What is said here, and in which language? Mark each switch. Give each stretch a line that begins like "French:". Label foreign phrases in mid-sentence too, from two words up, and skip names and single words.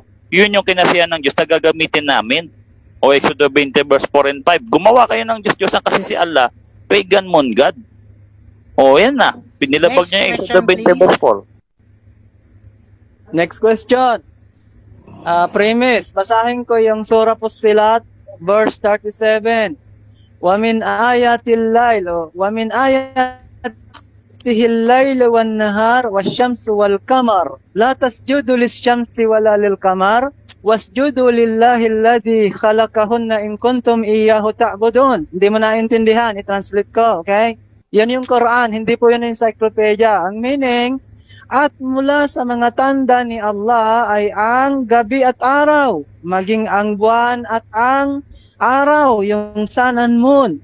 Filipino: Yun yung kinasihan ng Diyos na gagamitin namin.
English: Exodus 20 verse 4 and 5.
Filipino: Gumawa kayo ng Diyos-Diyosan kasi si Allah,
English: pagan moon God.
Filipino: Yan na. Pinilabag
English: Next
Filipino: niya yung
English: question, Exodus 20 please. verse 4. Next question.
Filipino: Premise, basahin ko yung Surah Fussilat, verse 37.
Arabic: وَمِنْ آيَاتِ اللَّيْلِ وَمِنْ آيَاتِهِ اللَّيْلُ وَالنَّهَارُ وَالشَّمْسُ وَالْقَمَرُ لَا تَسْجُدُوا لِلشَّمْسِ وَلَا لِلْقَمَرِ وَاسْجُدُوا لِلَّهِ الَّذِي خَلَقَهُنَّ إِن كُنتُمْ إِيَّاهُ تَعْبُدُونَ.
Filipino: Hindi mo naintindihan, i-translate ko, okay? Yan yung Quran, hindi po yun yung encyclopedia. Ang meaning, at mula sa mga tanda ni Allah ay ang gabi at araw, maging ang buwan at ang araw, yung
English: sun and moon.